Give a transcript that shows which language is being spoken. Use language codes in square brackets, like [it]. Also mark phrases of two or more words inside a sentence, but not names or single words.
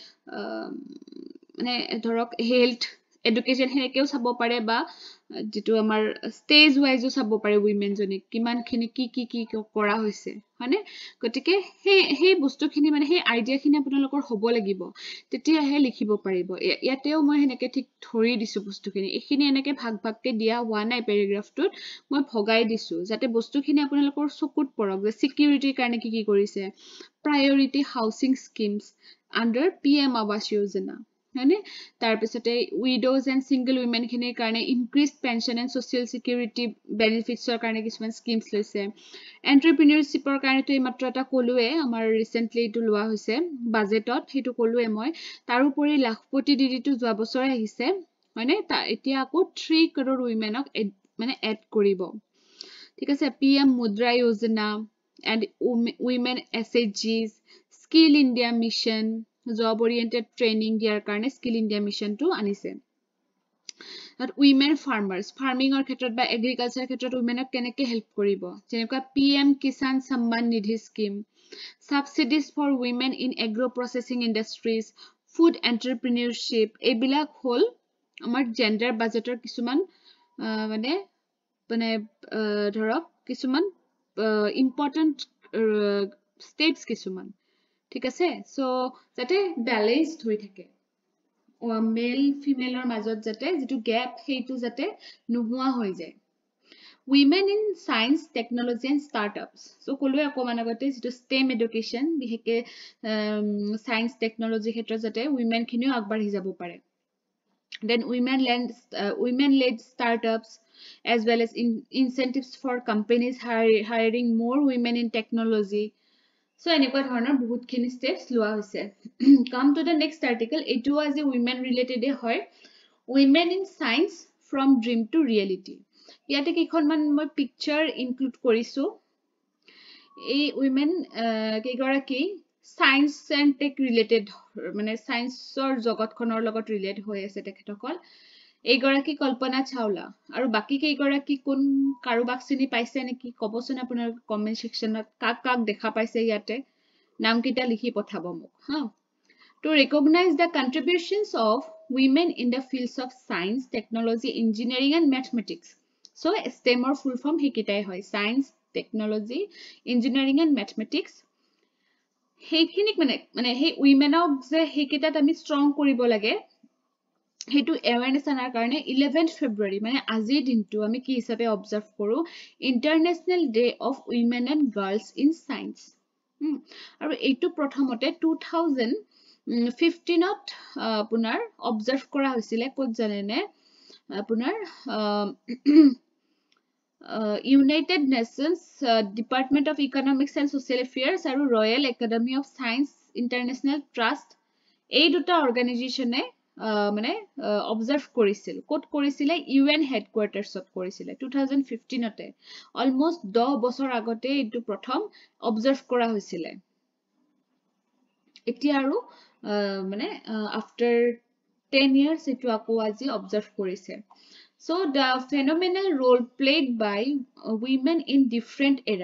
[as] ধৰক [en] health education [as] হেনেকেও চাব পাৰে বা যেটো আমাৰ [en] stage wise [as] চাব পাৰে উইমেন জনিক কিমানখিনি কি কৰা হৈছে হয়নে গতিকে সেই বস্তুখিনি মানে সেই আইডিয়াখিনি আপোনালোকৰ হ'ব লাগিব তেতিয়াহে লিখিব পাৰিব ইয়াতেও মই হেনেকে ঠিক ধৰি দিছো বস্তুখিনি এইখিনি এনেকে ভাগকে দিয়া হোৱা নাই পেৰাগ্ৰাফটোত মই ভগাই দিছো যাতে বস্তুখিনি আপোনালোকৰ চকুত পৰক যে সিকিউৰিটিৰ কাৰণে কি কৰিছে priority [en] housing schemes under PM Awas Yojana [as] হয়নে তাৰ পিছতে [en] widows and single women [as] খিনিৰ কাৰণে [en] increased pension and social security benefits [as] ৰ কাৰণে কিছুমান স্কিমছ লৈছে এন্টাৰপ্ৰেনিয়ৰশিপৰ কাৰণে তো মাত্ৰ এটা কলোৱে আমাৰ ৰিসেন্টলি এইটো লোৱা হৈছে বাজেটত হেতু কলোৱে মই তাৰ উপৰি লাখপতি দিদিটো যোৱা বছৰ আহিছে হয়নে এতিয়া আকৌ 3 [en] crore women [as] ক মানে এড কৰিব ঠিক আছে PM মুদ্ৰা যোজনা [en] and women SHGs skill India mission job oriented training [as] দিয়াৰ কাৰণে [en] skill India mission [as] টো আনিছে [en] women farmers farming or [as] ক্ষেত্ৰত বা agriculture ক্ষেত্ৰত womenক কেনেকৈ হেল্প কৰিব যেনেকুৱা [en] PM Kisan Samman Nidhi scheme subsidies for women in agro processing industries food entrepreneurship [as] এইবিলাক হল আমাৰ [en] gender budgeter [as] কিছুমান মানে ধৰক কিছুমান [en] important steps [as] কিছুমান ঠিক আছে সো যাতে ব্যালেন্সড হৈ থাকে [en] male female [as] মাজত যাতে যেটো গ্যাপ হেইটো যাতে নোহোৱা হৈ যায় [en] women in science technology and startups so [as] কলোৱে অকমান আগতে যেটো [en] STEM education [as] বিশেষকে [en] science technology [as] ক্ষেত্ৰত যাতে women খিনিও আগবাঢ়ি যাব পাৰে [en] then women led startups as well as incentives for companies hiring more women in technology so [as] এনেকুৱা ধৰণৰ বহুত খিনি [en] steps [as] লোৱা হৈছে [en] come to the next article এটো as a women related হয় women in science from dream to reality [as] ইয়াতে কিখনমান মই [en] picture include [as] কৰিছো এই women কেগৰাকী [en] science and tech related [as] মানে সায়েন্সৰ জগতখনৰ লগত ৰিলেট হৈ আছে তেখেতসকল এইগৰাকী কল্পনা চাওলা আৰু বাকি কেইগৰাকী কোন কাৰোবাক চিনি পাইছে নেকি কবচোন আপোনাৰ কমেন্ট সেকশনত কাক দেখা পাইছে ইয়াতে নামকিটা লিখি পঠাব মোক হা to [en] recognize the contributions of women in the fields of science technology engineering and mathematics so STEM or full form [as] হেকিটাই হয় [en] science technology engineering and mathematics [as] হেকিনিক মানে হে উইমেনক যে হেকিটাত আমি ষ্ট্ৰং কৰিব লাগে হেতু awareness আনাৰ কাৰণে 11th February মানে আজিৰ দিনটো আমি কি হিচাপে অবজাৰ্ভ কৰো ইন্টাৰনেশনাল ডে অফ উইমেন এণ্ড গাৰ্লছ ইন সায়েন্স আৰু এইটো প্ৰথমতে 2000 15ত আপোনাৰ অবজাৰ্ভ কৰা হৈছিলে ক'ত জানেনে আপোনাৰ United Nations Department of Economics and Social Affairs আৰু Royal Academy of Science International Trust এই দুটা অৰ্গানাইজেশ্যনে মানে অবজাৰ্ভ কৰিছিল ক'ত কৰিছিলে UN হেডকোৱাৰ্টাৰ্ছত কৰিছিলে 2015তে অলমোষ্ট 10 বছৰ আগতে এইটো প্ৰথম অবজাৰ্ভ কৰা হৈছিলে এতিয়া আৰু মানে [en] after 10 years [as] এইটো আকৌ আজি অবজাৰ্ভ কৰিছে [en] So the phenomenal role played by women in different era.